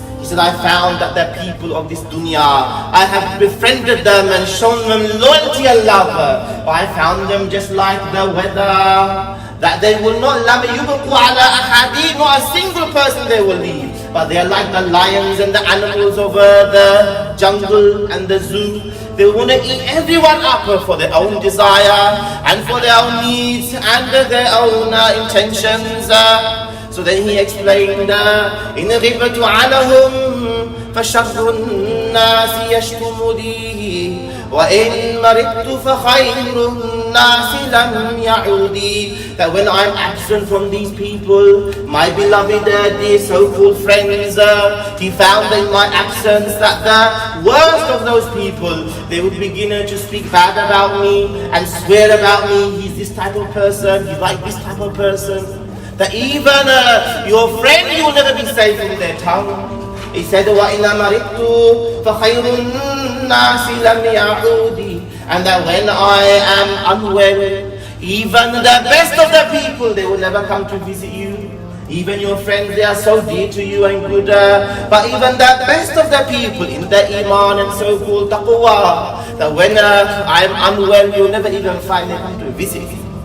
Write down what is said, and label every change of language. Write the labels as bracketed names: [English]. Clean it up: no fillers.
[English] He said, I found that the people of this dunya, I have befriended them and shown them loyalty and love, but I found them just like the weather, that they will not, not a single person they will leave, but they are like the lions and the animals of the jungle and the zoo. They want to eat everyone up for their own desire and for their own needs and their own intentions. So then he explained, [Arabic] إِنْ غِبْتُ عَلَهُمْ فَشَرُّ النَّاسِ يَشْتُمُنِي وَإِنْ مَرِضْتُ فَخَيْرُ النَّاسِ لَمْ يَعُودِي. [English] That when I'm absent from these people, my beloved dear so-called friends, he found in my absence that the worst of those people, they would begin to speak bad about me and swear about me. He's this type of person, he's like this type of person. That even your friend, you will never be safe in their tongue. He said, [Arabic] وَإِنَّ مَرِضْتُ فَخَيْرُ النَّاسِ لَمْ يَعُودِي. [English] And that when I am unwell, even the best of the people, they will never come to visit you. Even your friends, they are so dear to you and good. But even the best of the people in the iman and so-called taqwa, that when I am unwell, you'll never even find them come to visit you.